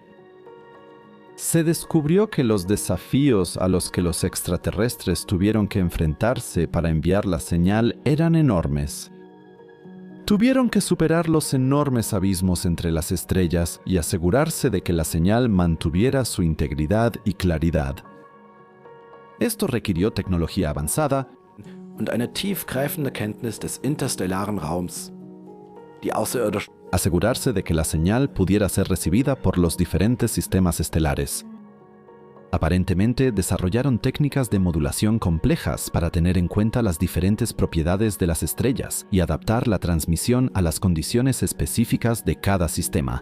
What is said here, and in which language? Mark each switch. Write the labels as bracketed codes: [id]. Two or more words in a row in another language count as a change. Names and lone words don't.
[es] Se descubrió que los desafíos a los que los extraterrestres tuvieron que enfrentarse para enviar la señal eran enormes. Tuvieron que superar los enormes abismos entre las estrellas y asegurarse de que la señal mantuviera su integridad y claridad. Esto requirió tecnología avanzada [de] und eine tiefgreifende Kenntnis des interstellaren Raums. Die außerirdischen [es] asegurarse de que la señal pudiera ser recibida por los diferentes sistemas estelares. Aparentemente desarrollaron técnicas de modulación complejas para tener en cuenta las diferentes propiedades de las estrellas y adaptar la transmisión a las condiciones específicas de cada sistema.